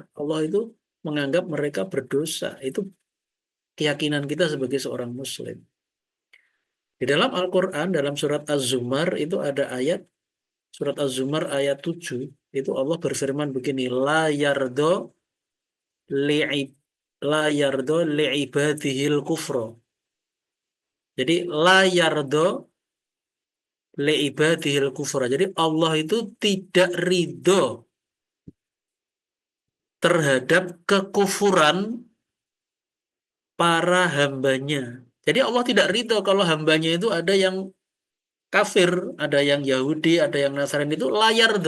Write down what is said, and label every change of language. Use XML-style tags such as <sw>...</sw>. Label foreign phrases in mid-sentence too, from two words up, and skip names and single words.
<id>Allah itu menganggap mereka berdosa. Itu keyakinan kita sebagai seorang muslim. Di dalam Al-Quran, dalam surat Az-Zumar itu ada ayat, surat Az-Zumar ayat 7, itu Allah berfirman begini,</id> <ar>li'ib, la yardo li'ibadihil kufro.</ar> <id>Jadi</id> <ar>la yardo li'ibadihil kufra.</ar> <id>Jadi Allah itu tidak ridho terhadap kekufuran para hambanya. Jadi Allah tidak ridho kalau hambanya itu ada yang kafir, ada yang Yahudi, ada yang Nasrani, itu layar doh.</id>